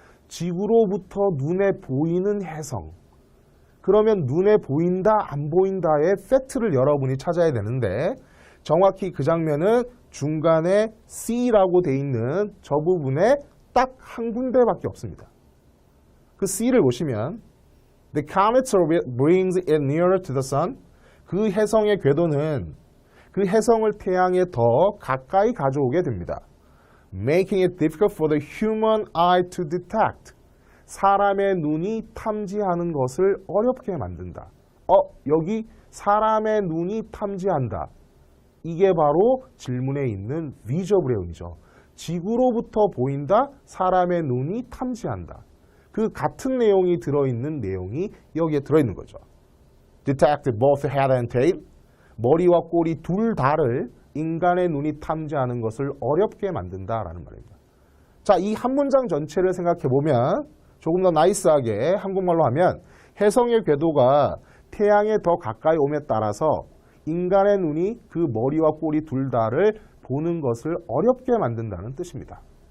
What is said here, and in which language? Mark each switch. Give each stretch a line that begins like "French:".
Korean: 지구로부터 눈에 보이는 해성. 그러면 눈에 보인다, 안 보인다의 팩트를 여러분이 찾아야 되는데 정확히 그 장면은 중간에 C라고 돼 있는 저 부분에 딱 한 군데밖에 없습니다. 그 C를 보시면
English: The comet's orbit brings it nearer to the sun.
Korean: 그 해성의 궤도는 그 해성을 태양에 더 가까이 가져오게 됩니다.
English: Making it difficult for the human eye to detect.
Korean: 사람의 눈이 탐지하는 것을 어렵게 만든다. 여기 사람의 눈이 탐지한다. 이게 바로 질문에 있는 위저브레운이죠. 지구로부터 보인다, 사람의 눈이 탐지한다. 그 같은 내용이 들어있는 내용이 여기에 들어있는 거죠.
English: Detect both head and tail.
Korean: 머리와 꼬리 둘 다를 인간의 눈이 탐지하는 것을 어렵게 만든다라는 말입니다. 자, 이 한 문장 전체를 생각해보면 조금 더 나이스하게 한국말로 하면 해성의 궤도가 태양에 더 가까이 옴에 따라서 인간의 눈이 그 머리와 꼬리 둘 다를 보는 것을 어렵게 만든다는 뜻입니다.